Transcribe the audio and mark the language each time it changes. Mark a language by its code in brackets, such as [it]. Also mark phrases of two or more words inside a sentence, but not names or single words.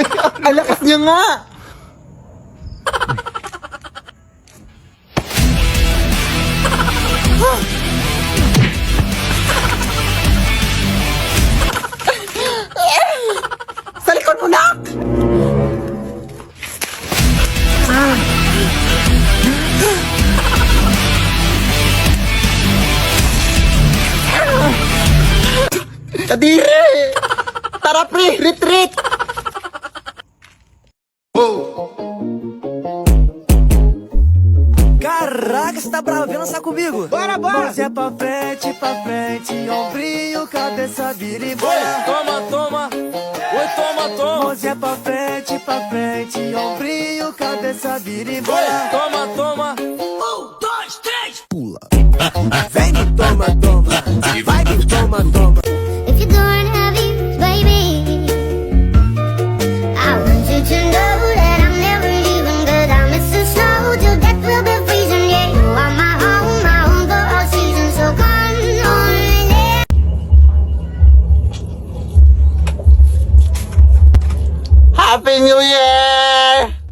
[tl] Ang lakas niya nga! Sa likod mo, nak! Kadiri! Tara, pre! Retreat! [pt] Caraca, você tá bravo? Vem lançar comigo? Bora, bora! Você é pra frente, ombrinho, cabeça, vira e bora. Toma, toma, Oi, toma, toma. Mãozinha pra frente, ombrinho, cabeça, vira e bola. Oi, toma, toma. 1, 2, 3, pula. Vem que toma, toma. Vai que toma, toma. [en] If you're going heavy, baby, I want you to know that I'm never leaving. 'Cause I miss the snow till death will be freezing. Yeah, you are my home for all seasons. So come on in. Happy New Year!